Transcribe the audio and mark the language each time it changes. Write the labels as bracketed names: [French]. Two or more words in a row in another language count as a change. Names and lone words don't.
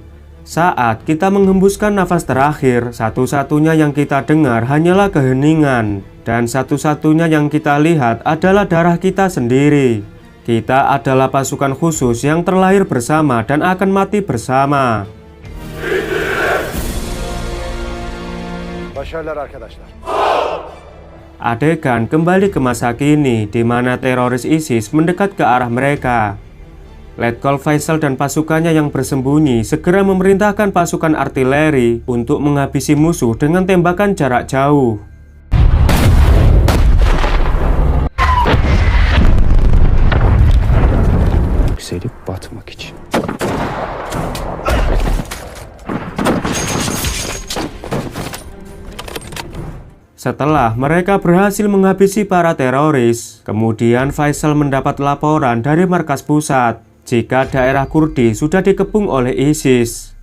[Indonesian] Saat kita menghembuskan nafas terakhir, satu-satunya yang kita dengar hanyalah keheningan. Dan satu-satunya yang kita lihat adalah darah kita sendiri. Kita adalah pasukan khusus yang terlahir bersama dan akan mati bersama. [Turkish] Başarılar arkadaşlar. [Indonesian] Adegan kembali ke masa kini, di mana teroris ISIS mendekat ke arah mereka. Letkol Faisal dan pasukannya yang bersembunyi segera memerintahkan pasukan artileri untuk menghabisi musuh dengan tembakan jarak jauh. [Turkish] Yükselip batmak için. [Indonesian] Setelah mereka berhasil menghabisi para teroris, kemudian Faisal mendapat laporan dari markas pusat jika daerah Kurdi sudah dikepung oleh ISIS.